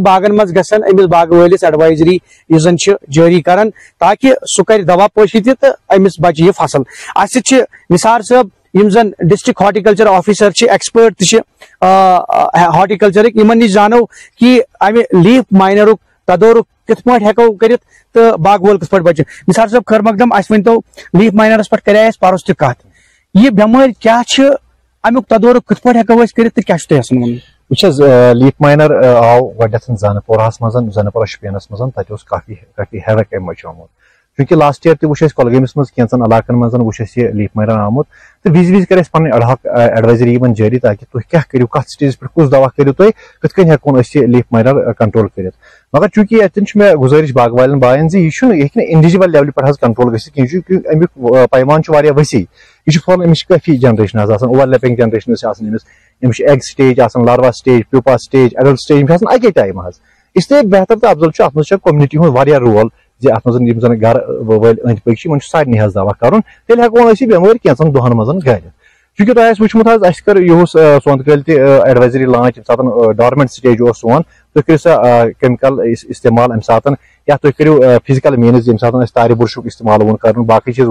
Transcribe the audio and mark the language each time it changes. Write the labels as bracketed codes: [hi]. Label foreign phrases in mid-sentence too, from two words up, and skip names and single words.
[ks] باغن منٛز گژھان أمِس باغہٕ وٲلِس ایڈوائزری یُس زن چھِ جٲری کران تاکہِ سُہ کرِ دوا پٲشی تہِ تہٕ أمِس بچہِ یہِ فصل اسہِ سۭتۍ چھِ نثار صٲب یِم زن [en] District Horticulture Officer [ks] چھِ ایکسپٲرٹ تہِ چھِ ہارٹیکلچرٕکۍ یِمن نِش زانو کہِ امہِ لیف ماینرُک تدورُک کِتھ پٲٹھۍ ہٮ۪کو کٔرِتھ تہٕ باغہٕ وول کِتھ پٲٹھۍ بچہِ نثار صٲب خٲر مقدم اسہِ ؤنۍتو لیف ماینرس پٮ۪ٹھ کرے اَسہِ پرُس تہِ کتھ یہِ بٮ۪مٲرۍ کیاہ چھِ امیُک تدورُک کِتھ پٲٹھۍ ہٮ۪کو أسۍ کٔرِتھ تہٕ کیاہ چھُ تۄہہِ یژھان وَنُن وٕچھ حظ [en] leaf miner [ks] آو گۄڈٕنیتھ زنہٕ پوراہس منٛز زنہٕ پورہ شُپینس منٛز تتہِ اوس کافی ہیوک امہِ مچیومُت چوٗنٛکہِ [en] last year [ks] تہِ وٕچھ اَسہِ کۄلگٲمِس منٛز کینٛژن علاقن منٛز وٕچھ اَسہِ یہِ [en] leaf miner [ks] آمُت تو وز کر پن [en] ad hoc advisory [ks] جاری تاکہ تھی کیا کرو کت سٹیجس پہ کس دوا کرو تھی کت کن ہیکون یہ [en] leaf miner control [ks] کرت مگر چونکہ اتن میں گزارش باغ والن بائن زی یہ ہیکہ انڈیویجول لیولہ پہ کنٹرول گھت امیک پیمان وسیع یہ پھہل امس کافی جنریشن [en] overlapping generation [ks] امس [en] egg stage larva stage pupa stage adult stage [ks] اکی ٹائم اس لیے بہتر تو افضل ات مجھ کومنٹی ہند رول زِ اتھ منٛز زن گھر وٲلۍ أنٛدۍ پٔکۍ چھِ یِمن چھُ سارنٕے حظ دوا کرُن تیٚلہِ ہٮ۪کون أسۍ یہِ بٮ۪مٲرۍ کینٛژن دۄہن منٛز گٔرِتھ چوٗنٛکہِ تۄہہِ آسہِ وٕچھمُت حظ اَسہِ کٔر یِہُس سونٛتہٕ کٲلۍ تہِ ایڈوایزری لانچ ییٚمہِ ساتہٕ [en] dormant stage [ks] اوس سون تُہۍ کٔرِو سا کیمِکل استعمال اَمہِ ساتہٕ یا تُہۍ کٔرِو [en] physical means [ks] ییٚمہِ ساتہٕ اَسہِ تارِ بُرشُک استعمال ووٚن کَرُن باقٕے چیٖز